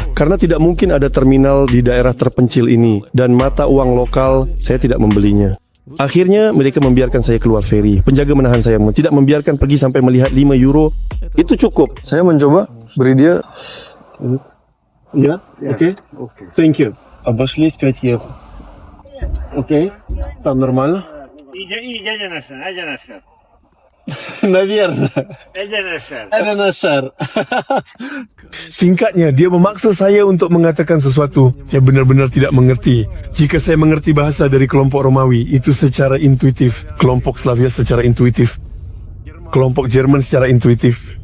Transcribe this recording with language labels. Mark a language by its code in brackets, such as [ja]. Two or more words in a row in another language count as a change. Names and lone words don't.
[id] Karena tidak mungkin ada terminal di daerah terpencil ini. Dan mata uang lokal, saya tidak membelinya. Akhirnya mereka membiarkan saya keluar feri. Penjaga menahan saya, tidak membiarkan pergi sampai melihat 5 euro. Itu cukup. Saya mencoba beri dia. Ya, oke. [en] Thank you. [ru] Обошлись 5 евро. Окей. Там нормально? Наверное. [id] Ada nasar. Singkatnya, dia memaksa saya untuk mengatakan sesuatu. Saya benar-benar tidak mengerti. Jika saya mengerti bahasa dari kelompok Romawi, itu secara intuitif. Kelompok Slavia secara intuitif. Kelompok Jerman secara intuitif.